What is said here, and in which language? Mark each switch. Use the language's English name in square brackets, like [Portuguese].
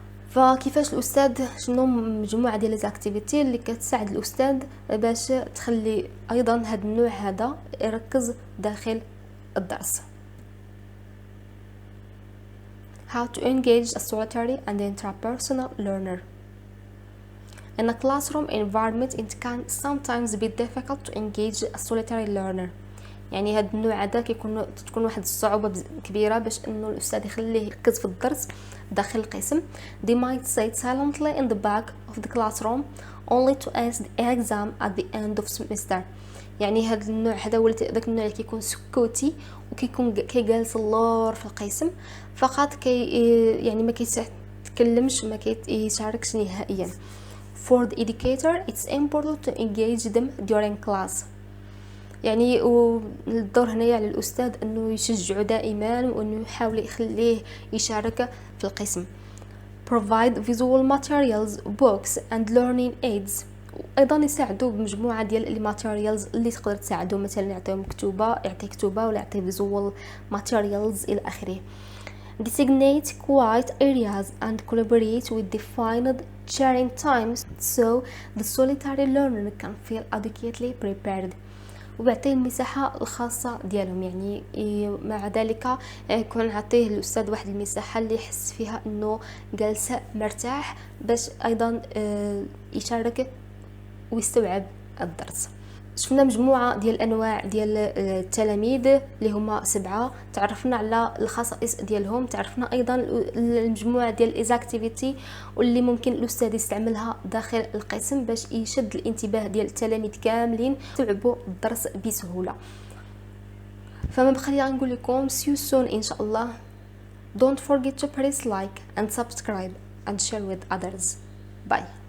[Arabic] فكيفاش الاستاذ شنو مجموعه ديال الاكتيفيتي اللي كتساعد الاستاذ باش تخلي ايضا هذا النوع هذا يركز داخل الدرس. [English] How to engage a solitary and interpersonal learner. In a classroom environment it can sometimes be difficult to engage a solitary learner. [Arabic] يعني هاد النوع هذا تكون واحد الصعوبة كبيرة باش انه الاستاذ يخليه يركز في الدرس داخل القسم. [English] They might sit silently in the back of the classroom only to ace the exam at the end of semester. [Arabic] يعني هذا النوع هذا هو داك النوع اللي كيكون سكوتي وكيكون كيجالس اللور في القسم فقط، يعني ما كيتكلمش ما كيشاركش نهائيا. [English] For the educator it's important to engage them during class. [Arabic] يعني الدور هنايا على الاستاذ انه يشجعه دائما وانه يحاول يخليه يشارك في القسم. [English] provide visual materials, books and learning aids. [Arabic] ايضا يساعدوا بمجموعه ديال الماتيريالز اللي تقدر تساعدوا، مثلا يعطيهم كتوبه، يعطي كتوبه ولا يعطي [English] visual materials [Arabic] الى اخره. [English] Designate quiet areas and collaborate with defined sharing times so the solitary learner can feel adequately prepared. [Arabic] وبعطيه المساحه الخاصه ديالهم، يعني مع ذلك يكون عطيه الاستاذ واحد المساحه اللي يحس فيها انه جالس مرتاح باش ايضا يشارك ويستوعب الدرس. شفنا مجموعه ديال الانواع ديال التلاميذ اللي هما 7. تعرفنا على الخصائص ديالهم، تعرفنا ايضا المجموعه ديال الاكتيفيتي واللي ممكن الاستاذ يستعملها داخل القسم باش يشد الانتباه ديال التلاميذ كاملين يستوعبوا الدرس بسهوله. فما بقى لي غنقول لكم [English] see you soon [Arabic] ان شاء الله. [English] Don't forget to press like and subscribe and share with others. Bye.